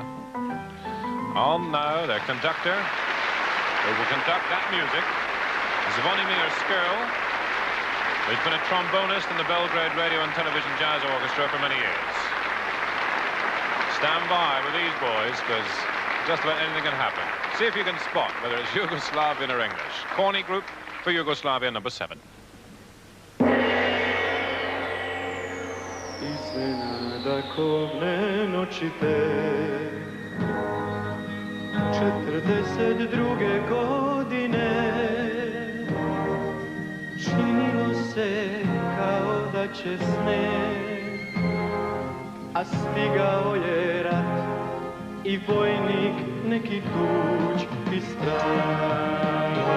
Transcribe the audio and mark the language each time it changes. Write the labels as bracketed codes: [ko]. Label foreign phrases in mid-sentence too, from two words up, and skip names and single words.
[en] On now, their conductor, who will conduct that music, Zvonimir Skrl, who's been a trombonist in the Belgrade Radio and Television Jazz Orchestra for many years. Stand by with these boys, because just about anything can happen. See if you can spot whether it's Yugoslavian or English. Corny Group for Yugoslavia, number 7. [sr] Iznenada kovne noći te 42. godine činilo se kao da će sneg, a stigao je rat i vojnik neki tuđi strah.